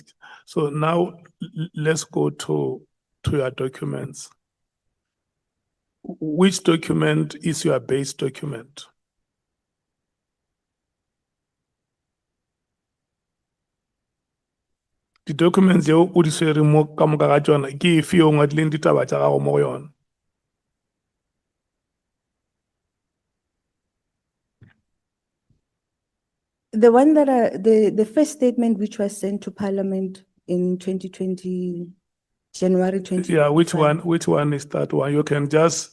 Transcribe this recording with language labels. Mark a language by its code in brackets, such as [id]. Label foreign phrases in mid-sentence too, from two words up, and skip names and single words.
[en] So now let's go to your documents. Which document is your base document? The documents you [nso] o di swere mo ka moka ga tsona ke efe o ngwadileng ditaba tsa gago mo go yona? [en] The one that the first statement which was sent to Parliament in 2020, January 20. Yeah, which one is that one? You can just